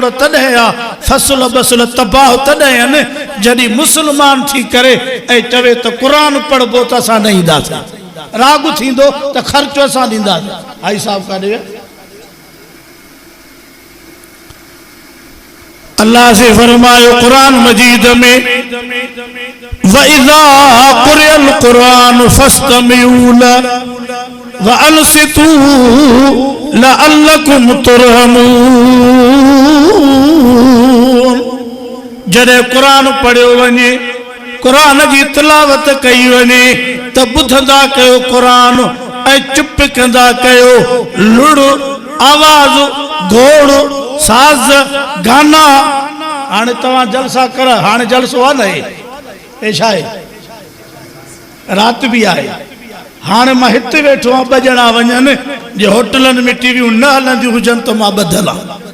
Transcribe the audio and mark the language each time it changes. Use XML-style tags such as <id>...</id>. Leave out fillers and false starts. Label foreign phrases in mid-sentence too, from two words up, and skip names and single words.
<sd>तॾहिं आहे फसल बसल तबाह तॾहिं आहिनि जॾहिं मुस्लमान थी करे ऐं चवे त क़ुरान पढ़बो त असां न ईंदासीं राग थींदो त ख़र्चो असां ॾींदासीं हाई साहब काॾे विया अल्लाह से फरमायो कुरान मजीद में</sd> <ar>وإذا قرئ القرآن فاستمعوا له وأنصتوا لعلكم ترحمون</ar> <sd>जॾहिं क़ुरान पढ़ियो वञे क़ुरान जी तिलावत कई वञे त ॿुधंदा कयो क़ुरान ऐं चुप कंदा कयो लुड़ आवाज़ घोड़ साज़ गाना हाणे तव्हां जलसा कर हाणे जलसो आहे न हे छा आहे राति बि आहे हाणे मां हिते वेठो आहियां 2 ॼणा वञनि जे होटलनि में टीवियूं न हलंदियूं हुजनि त मां ॿधल आहियां</sd>